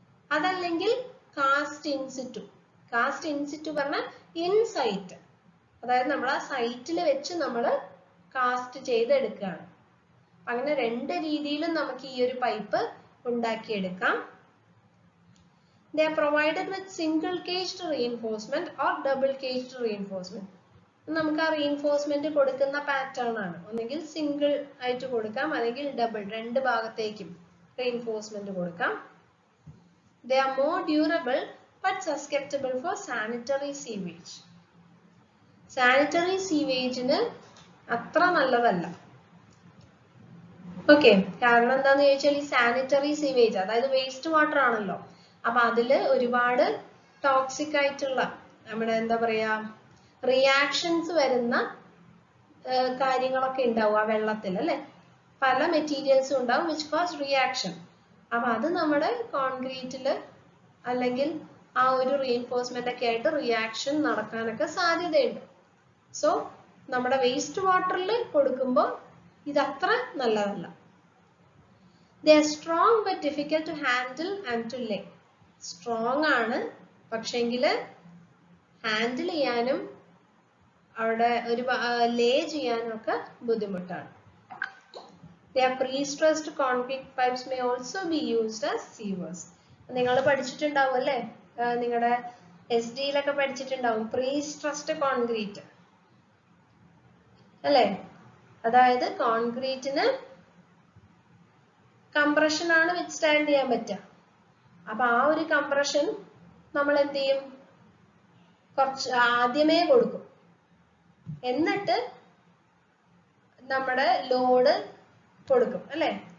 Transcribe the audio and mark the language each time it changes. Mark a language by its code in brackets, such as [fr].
[ml] അതല്ലെങ്കിൽ cast in situ. Cast in situ പറഞ്ഞാൽ insight, അതായത് നമ്മൾ ആ സൈറ്റിൽ വെച്ച് നമ്മൾ കാസ്റ്റ് ചെയ്തെടുക്കുകയാണ്. അങ്ങനെ രണ്ട് രീതിയിലും നമുക്ക് ഈ ഒരു പൈപ്പ് ഉണ്ടാക്കിയെടുക്കാം. [en] They are provided with single caged reinforcement or double caged reinforcement. [ml] നമുക്ക് ആ റീഇൻഫോഴ്സ്മെന്റ് കൊടുക്കുന്ന പാറ്റേൺ ആണ്. ഒന്നെങ്കിൽ സിംഗിൾ ആയിട്ട് കൊടുക്കാം, അല്ലെങ്കിൽ ഡബിൾ, രണ്ട് ഭാഗത്തേക്കും റീഇൻഫോഴ്സ്മെന്റ് കൊടുക്കാം. [en] They are more durable but susceptible for sanitary sewage. [ml] Sanitary സീവേജിന് അത്ര നല്ലതല്ല. ഓക്കെ, കാരണം എന്താന്ന് ചോദിച്ചാൽ ഈ സാനിറ്ററി സീവേജ് അതായത് വേസ്റ്റ് വാട്ടർ ആണല്ലോ. അപ്പൊ അതില് ഒരുപാട് ടോക്സിക് ആയിട്ടുള്ള നമ്മുടെ എന്താ പറയാ റിയാക്ഷൻസ് വരുന്ന കാര്യങ്ങളൊക്കെ ഉണ്ടാവും ആ വെള്ളത്തിൽ അല്ലെ. പല മെറ്റീരിയൽസും ഉണ്ടാവും [en] Which cause reaction. [ml] അപ്പൊ അത് നമ്മുടെ കോൺക്രീറ്റില് അല്ലെങ്കിൽ ആ ഒരു റീഇൻഫോഴ്സ്മെന്റ് ഒക്കെ ആയിട്ട് റിയാക്ഷൻ നടക്കാനൊക്കെ സാധ്യതയുണ്ട്. സോ നമ്മുടെ വേസ്റ്റ് വാട്ടറിൽ കൊടുക്കുമ്പോൾ ഇതത്ര നല്ലതല്ല. [en] They are strong but difficult to handle and to lay. [ml] Strong ആണ്, പക്ഷെങ്കില് ഹാൻഡിൽ ചെയ്യാനും അവിടെ ഒരു ലേ ചെയ്യാനും ഒക്കെ ബുദ്ധിമുട്ടാണ്. [en] They are pre-stressed concrete pipes may also be used as sewers. [ml] നിങ്ങൾ പഠിച്ചിട്ടുണ്ടാവും അല്ലേ, നിങ്ങളുടെ SD-ലൊക്കെ പഠിച്ചിട്ടുണ്ടാവും pre-stressed concrete അല്ലേ. അതായത് കോൺക്രീറ്റിന് കംപ്രഷൻ ആണ് വിത്ത്സ്റ്റാൻഡ് ചെയ്യാൻ പറ്റുക. അപ്പൊ ആ ഒരു കംപ്രഷൻ നമ്മൾ എന്ത് ചെയ്യും? കുറച്ച് ആദ്യമേ കൊടുക്കും, എന്നിട്ട് നമ്മുടെ ലോഡ് കൊടുക്കും അല്ലെ.